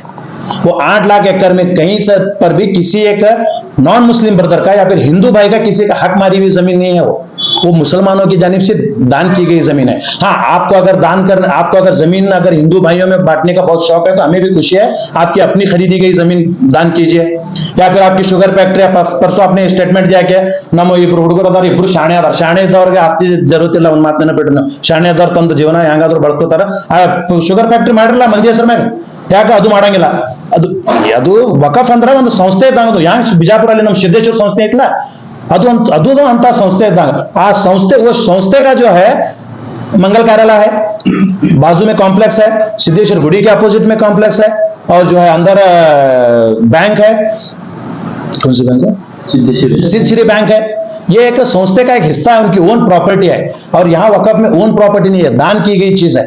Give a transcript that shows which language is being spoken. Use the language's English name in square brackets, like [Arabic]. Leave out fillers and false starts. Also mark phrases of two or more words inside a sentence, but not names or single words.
[Hindi] वो 8 लाख एकड़ में कहीं से पर भी किसी एक [English] non Muslim brother [Hindi] का या फिर हिंदू भाई का किसी का हक मारी हुई जमीन नहीं है। वो मुसलमानों की जानिब से दान की गई जमीन है। हाँ, आपको अगर जमीन अगर हिंदू भाइयों में बांटने का बहुत शौक है तो हमें भी खुशी है, आपकी अपनी खरीदी गई जमीन दान कीजिए। या फिर आपकी शुगर फैक्ट्री, परसों आपने स्टेटमेंट दिया कि [Kannada] ನಮ್ಮ ಇಬ್ರು ಹುಡುಗರು ಅದಾರ, ಇಬ್ರು ಶಾಣೆ ಇದ್ದವ್ರಿಗೆ ಆಸ್ತಿ ಜरूरत ಇಲ್ಲ, ಒಂದು ಮಾತನ್ನ ಬಿಟ್ಟು ಶಾಣೆ ಇದ್ದವ್ರು ತಂದು ಜೀವನ ಹೆಂಗಾದ್ರೂ ಬಳಸ್ಕೋತಾರ। [English] sugar factory [Kannada] ಮಾಡಿರಲ್ಲ ಮಂದಿ ಹೆಸರು ಮ್ಯಾಗ, ಯಾಕೆ ಅದು ಮಾಡಂಗಿಲ್ಲ? ಅದು ವಕಫ್ ಅಂದ್ರೆ ಒಂದು ಸಂಸ್ಥೆ ಇದ್ದಂಗ। ಹ್ಯಾಂಗ ಬಿಜಾಪುರಲ್ಲಿ ನಮ್ಮ ಸಿದ್ದೇಶ್ವರ ಸಂಸ್ಥೆ ಐತಲ್ಲ, ಅದು ಅಂತ [Hindi] संस्थे इतना आ संस्थे, वो संस्थे का जो है मंगल कार्यालय है, बाजू में कॉम्प्लेक्स है, सिद्धेश्वर गुड़ी के अपोजिट में कॉम्प्लेक्स है और जो है अंदर बैंक है। कौन सी बैंक है? सिद्धश्री बैंक है। ये एक संस्थे का एक हिस्सा है, उनकी [English] own property [Hindi] है। और यहाँ वकफ में [English] own property [Hindi] नहीं है, दान की गई चीज है।